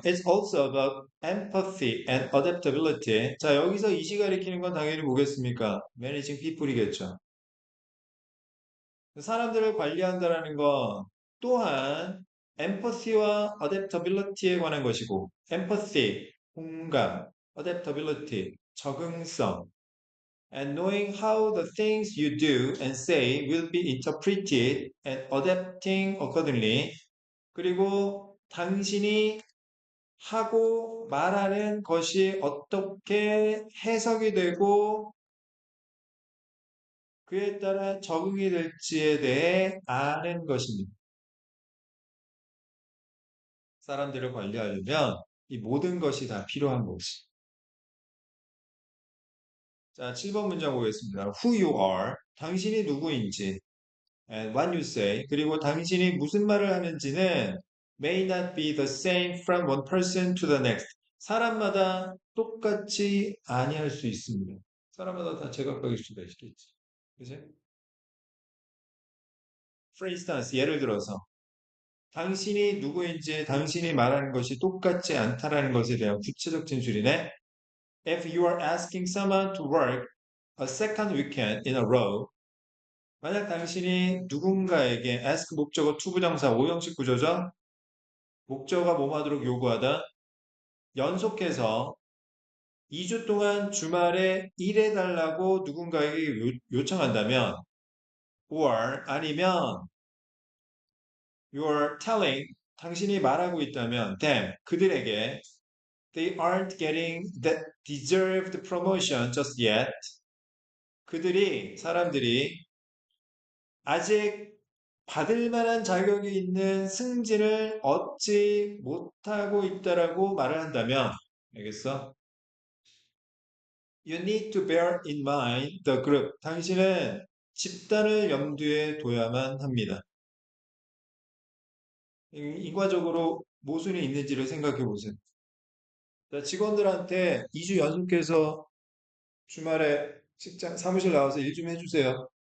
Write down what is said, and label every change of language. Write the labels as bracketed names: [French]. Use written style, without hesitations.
[English] It's also about empathy and adaptability. [Korean] 자, 여기서 이시 가리키는 건 당연히 뭐겠습니까? [English] Managing people이겠죠. [Korean] 사람들을 관리한다라는 건 또한 [English] empathy와 adaptability에 관한 것이고, empathy, 공감, adaptability, 적응성, and knowing how the things you do and say will be interpreted and adapting accordingly. [Korean] 그리고 당신이 하고 말하는 것이 어떻게 해석이 되고 그에 따라 적응이 될지에 대해 아는 것입니다. 사람들을 관리하려면 이 모든 것이 다 필요한 것이. 자, 7번 문장 보겠습니다. [English] Who you are, [Korean] 당신이 누구인지, [English] and what you say, [Korean] 그리고 당신이 무슨 말을 하는지는 [English] may not be the same from one person to the next. [Korean] 사람마다 똑같이 아니할 수 있습니다. 사람마다 다 제각각일 수가 있겠지. 그지? [English] For instance, [Korean] 예를 들어서 당신이 누구인지 당신이 말하는 것이 똑같지 않다라는 것에 대한 구체적 진술이네. [English] If you are asking someone to work a second weekend in a row, [Korean] 만약 당신이 누군가에게 [English] ask [Korean] 목적어 투부정사 5형식 구조죠. 목적어가 뭐하도록 요구하다. 연속해서 2주 동안 주말에 일해달라고 누군가에게 요청한다면 or 아니면 [English] you're telling [Korean] 당신이 말하고 있다면 them 그들에게 [English] they aren't getting that deserved promotion just yet. [Korean] 사람들이 아직 받을 만한 자격이 있는 승진을 얻지 못하고 있다라고 말을 한다면, 알겠어? [English] You need to bear in mind the group. [Korean] 당신은 집단을 염두에 둬야만 합니다. 인과적으로 모순이 있는지를 생각해 보세요. 자, 직원들한테 2주 연속해서 주말에 직장 사무실 나와서 일 좀 해주세요.